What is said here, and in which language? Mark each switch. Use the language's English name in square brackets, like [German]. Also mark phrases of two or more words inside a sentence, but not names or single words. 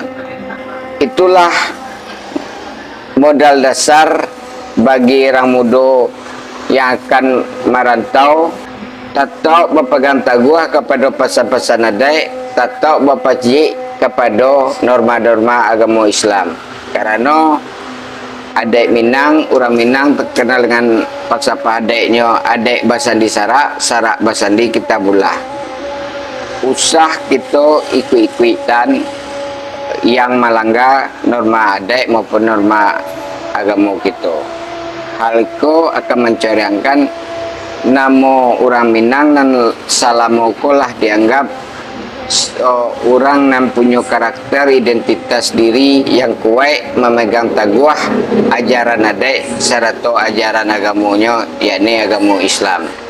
[Indonesian] Itulah modal dasar bagi orang muda yang akan merantau, tetap berpegang teguh kepada pesan-pesan adat, tetap berpaci kepada norma-norma agama Islam. Karena adat Minang, orang Minang terkenal dengan falsafah adatnya, [Minangkabau] adat basandi sarak, sarak basandi kita bulah. [Indonesian] Usah kita ikut-ikutan yang melanggar norma adat maupun norma agama kita. Hal itu akan mencerangkan nama orang Minang dan salamokolah dianggap orang yang punya karakter identitas diri yang kuat, memegang teguh ajaran adat serta ajaran agamanya, yakni agama Islam.